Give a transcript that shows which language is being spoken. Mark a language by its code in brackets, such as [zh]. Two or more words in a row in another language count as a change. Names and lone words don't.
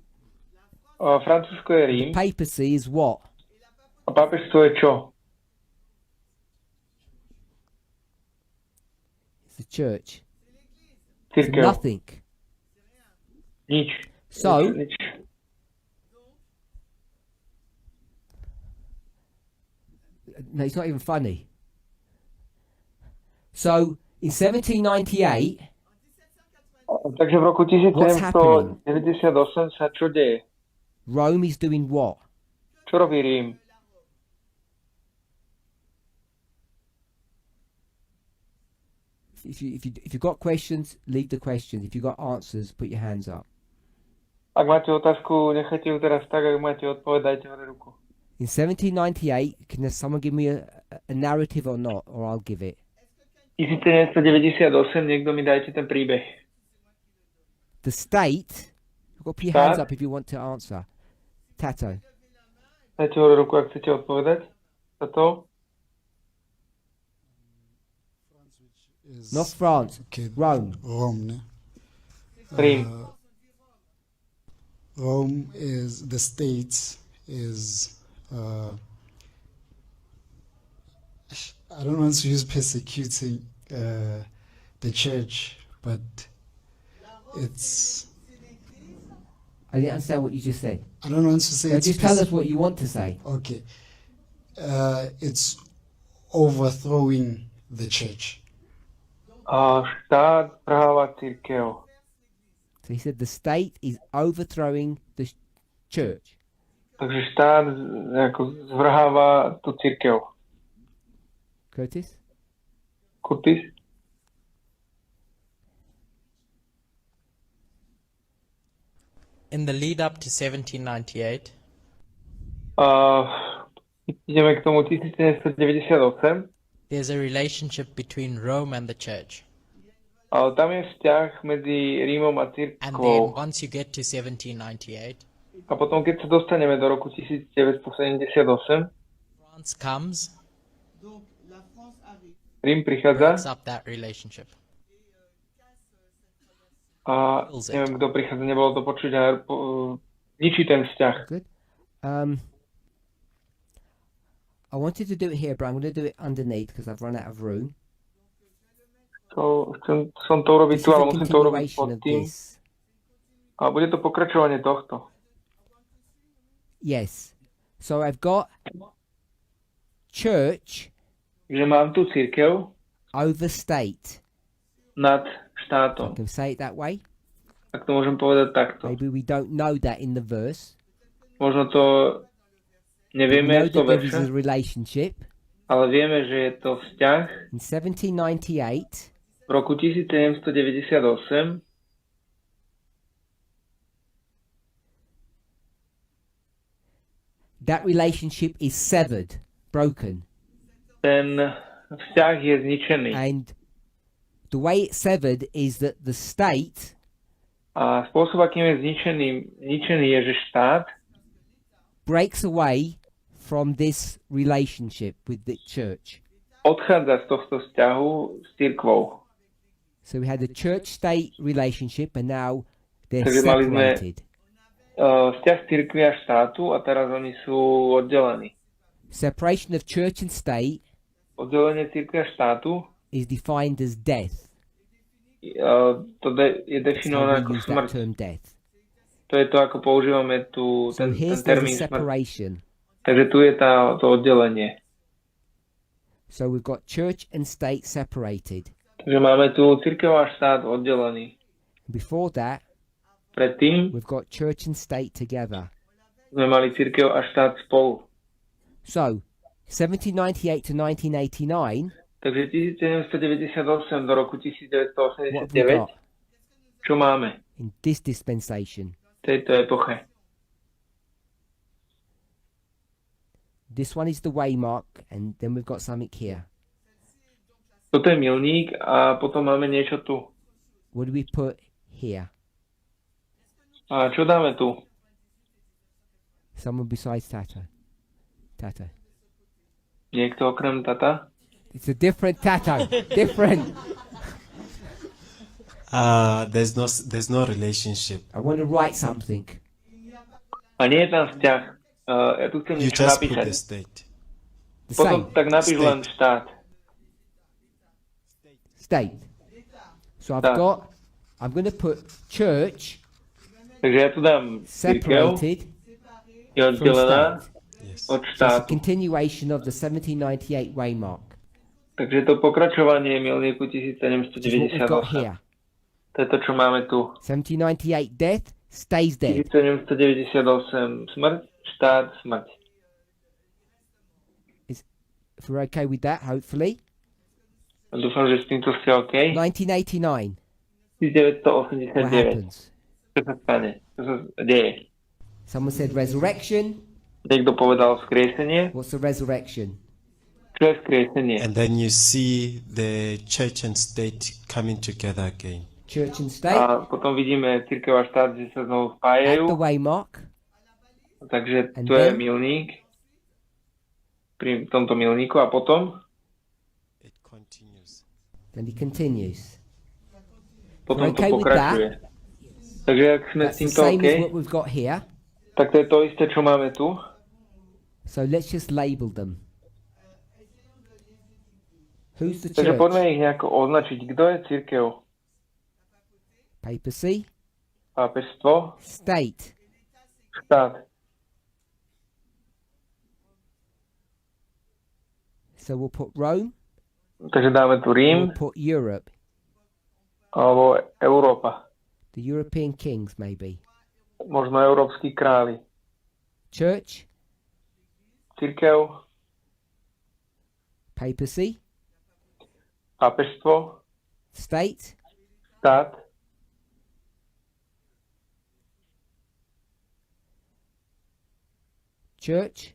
[sk] Francúzsko je Rím. [en] Papacy is what? [sk] A pápežstvo je čo? [en] It's the church. It's [sk] Cirkev. [en] nothing. [sk] Nič. [en] So, [sk] Nič. [en] no, it's not even funny. So, in 1798, [sk] Takže v roku [en] What's happening? [sk] 1798 sa čo deje? [en] Rome is doing what? [sk] Čo robí Rím? [en] If you've got questions, leave the questions. If you've got answers, put your hands up. [sk] Ak máte otázku, nechajte ju teraz tak, ak máte odpoveď, dajte hore ruku. [en] In 1798, can someone give me a narrative or not, or I'll give it? [sk] 1798, niekto mi dajte ten príbeh. [en] The state, you've got to put your hands up if you want to answer. [sk] Tato. Dajte hore ruku, ak chcete odpovedať. Toto? [en] Is, Not France, okay, Rome. Rome, ne? [sk] Rím. [en] Rome is the state is I don't want to use persecuting the church, but it's I didn't understand what you just said. I don't want to say So it's just tell us what you want to say. okay. It's overthrowing the church. [sk] Štát práva cirkev. [en] So he said the state is overthrowing the church. [sk] Takže štát ako zvrháva tú cirkev. [en] Curtis? [sk] Kurtis? [en] In the lead up to 1798, [sk] Ideme k tomu 1798. [en] there's a relationship between Rome and the church. [sk] Ale tam je vzťah medzi Rímom a [en] And then [sk] cirkvou. [en] once you get to 1798, [sk] A potom, keď sa dostaneme do roku 1978, [en] France comes, [sk] Rím prichádza [en] breaks up that relationship. [sk] a neviem, kto prichádza, nebolo to počuť a ničí ten vzťah. [en] Good. I wanted to do it here, but I'm going to do it underneath because I've run out of room. [sk] Chcem som to urobiť [en] This [sk] tu, [en] is [sk] ale [en] a [sk] musím to urobiť [en] continuation [sk] pod [en] of [sk] tým. [en] this. [sk] A bude to pokračovanie tohto. [en] Yes. So I've got church [sk] Takže mám tu cirkev [en] over state. [sk] nad [en] I [sk] štátom. [en] can say it that way. [sk] Ak to môžem povedať takto. [en] Maybe we don't know that in the verse. [sk] Možno to [en] We [sk] nevieme [en] know [sk] z toho [en] that there is [sk] verša, [en] a relationship. [sk] ale vieme, že je to vzťah [en] In 1798, [sk] v roku 1798. [en] that relationship is severed, broken. [sk] Ten vzťah je zničený. [en] And the way it's severed is that the state [sk] A spôsob, akým je zničený je, že štát [en] breaks away from this relationship with the church. [sk] odchádza z tohto vzťahu s cirkvou. [en] So we had a church-state relationship, and now they're [sk] Takže mali sme [en] separated. [sk] vzťah cirkvi a štátu a teraz oni sú oddelení. [en] Separation of church and state [sk] Oddelenie cirkvi a štátu [en] is defined as death. [sk] je [en] That's [sk] definované [en] how [sk] ako [en] we use that [sk] smrť. [en] term death. [sk] To je to, ako používame tu [en] So [sk] ten [en] here's [sk] termín [en] there's a [sk] smrť. [en] separation. [sk] Takže tu je to oddelenie. [en] So we've got church and state separated. [sk] Takže máme tu cirkev a štát oddelený. [en] Before that, [sk] Predtým [en] we've got church and state together. [sk] sme mali cirkev a štát spolu. [en] So 1798 to 1989, [sk] Takže 1798 do roku [en] what have we [sk] 1989, [en] got? [sk] Čo máme [en] in this dispensation? [sk] v tejto epoche? [en] This one is the waymark, and then we've got something here. [sk] Toto je milník a potom máme niečo tu. [en] What do we put here? [sk] A čo dáme tu? [en] Someone besides Tata. Tata. [sk] Niekto okrem tata? [en] It's a different Tato. Different. There's no relationship. I want to write something. [sk] A nie je tam vzťah. Ja tu chcem [en] You [sk] niečo [en] just put [sk] napísať. [en] the state. The [sk] Potom [en] same. [sk] tak napíš [en] State. [sk] len štát. [en] State. So I've [sk] Tak. [en] got, I'm going to put church [sk] Takže ja tu dám cirkev, [en] separated [sk] je [en] from [sk] oddelená [en] state. Yes. [sk] od [en] So it's a [sk] štátu. [en] continuation of the 1798 waymark. [sk] Takže to pokračovanie milníku Which is what we've got 1798. [en] here. [sk] To je to, čo máme tu. [en] 1798 death stays dead. [sk] 1798 smrť, štát, smrť. [en] If we're okay with that, hopefully. [sk] A dúfam, že s týmto ste OK. [en] 1989. What [sk] 1989. [en] happens? [sk] Čo sa stane? Čo sa deje? [en] Someone said resurrection. [sk] Niekto povedal vzkriesenie. [en] What's the resurrection? [sk] Čo je vzkriesenie? [en] And then you see the church and state coming together again. Church and state. [sk] A potom vidíme cirkev a štát, že sa znovu [en] At the [sk] spájajú. [en] waymark. [sk] Takže [en] And [sk] tu je [en] then? [sk] milník. Pri tomto milníku a potom? [en] It continues. Then he continues. [sk] Potom to [en] Okay with [sk] pokračuje. Takže ak sme s [en] That's the [sk] týmto [en] same [sk] OK, [en] as what we've got here. [sk] tak to je to isté, čo máme tu. [en] So let's just label them. Who's the [sk] Takže [en] church? [sk] poďme ich nejako označiť. Kto je cirkev? [en] Papacy. [sk] Pápežstvo? [en] State. [sk] Štát. [en] So we'll put Rome. [sk] Takže dáme tu [en] We'll [sk] Rím [en] put Europe. [sk] alebo Európa. [en] The European kings, maybe. [sk] Možno európski králi. [en] Church. [sk] Cirkev, [en] Papacy. [sk] pápežstvo, [en] State. [sk] štát, [en] Church.